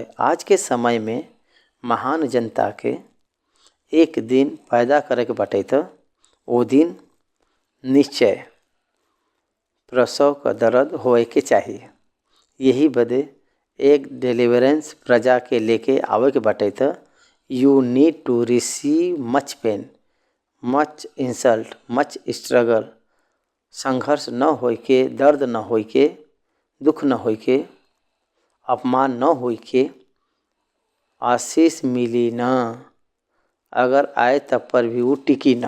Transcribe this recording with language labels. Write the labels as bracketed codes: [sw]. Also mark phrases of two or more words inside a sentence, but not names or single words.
[bho] आज के समय में महान जनता के एक दिन पैदा करे के बाटे तो वो दिन निश्चय प्रसव का दर्द होए के चाहिए। यही बदे एक डिलीवरेंस प्रजा के लेके आवे के बाटे तो [en] you need to receive much pain, much insult, much struggle. [bho] संघर्ष न होई के, दर्द न होई के, दुख न होई के, अपमान न होई के आशीष मिली ना। अगर आए तब पर भी वो टिकी ना।